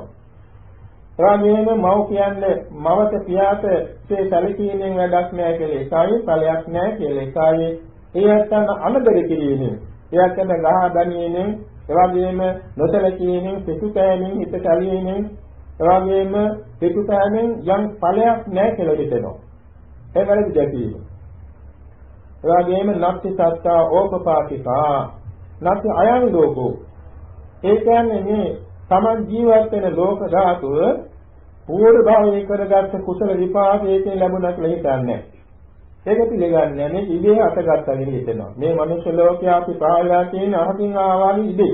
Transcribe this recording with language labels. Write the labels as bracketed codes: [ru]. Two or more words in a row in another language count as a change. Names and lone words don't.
[si] එවැගේම මව් කියන්නේ මවත පියාට ඒ සැලකීමෙන් වැඩක් නැහැ කියලා ඒකයි ඵලයක් නැහැ කියලා ඒකයි ඒ ඇත්තන අනදර කිරීමෙන් ඒ ඇත්තන ගහ ගැනීමෙන් එවාගෙම නොසලකීමෙන් පිටුපෑමෙන් හිත කැළීමෙන් එවාගෙම පිටුපෑමෙන් යම් ඵලයක් නැහැ කියලා හිතෙනවා. ඒ වැරදි දැකීම. [pi] එවාගෙම නක්ති සත්තා ඕපපාතිකා නක්ති අයං ලෝකෝ. [si] ඒ කියන්නේ මේ තමන් ජීවත් වෙන ලෝක ධාතුව පූර්ව භාවයේ කරගත්ත කුසල විපාකයෙන් ලැබුණා කියලා හිතන්නේ. ඒක පිළිගන්නේ මේ ඉබේ අතගත්තා කියලා හිතෙනවා. මේ මනුෂ්‍ය ලෝකයේ අපි පාලලා තියෙන අහකින් ආවාලි ඉබේ.